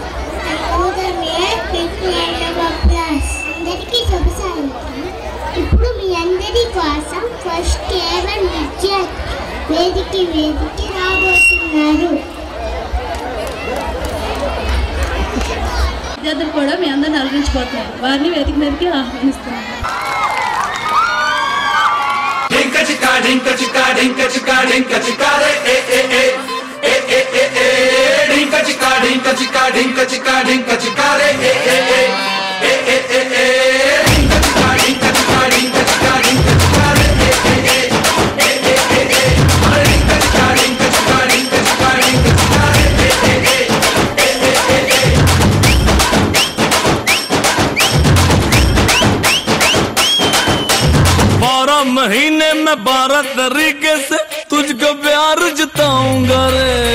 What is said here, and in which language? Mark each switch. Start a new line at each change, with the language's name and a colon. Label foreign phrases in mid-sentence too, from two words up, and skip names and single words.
English: I owe them a big round of applause.
Telugu: అందరికీ శుభసాయం. ఇప్పుడు మీ అందరి కోసం
English: first ever
Telugu: విద్యార్థి వేదికి రాబోతున్నారు. విద్యార్థులు కూడా మీ అందరిని అలరించబోతున్నారు. వారిని వేదిక మీదకి ఆహ్వానిస్తున్నారు. Dinka chika dinka chika dinka chika dinka chika re dinka chika dinka chika dinka chika dinka chika re dinka chika dinka chika dinka chika dinka chika re dinka chika dinka chika dinka chika dinka chika re
Hindi: 12 महीने में 12 तरीके से तुझको प्यार जताऊंगा रे.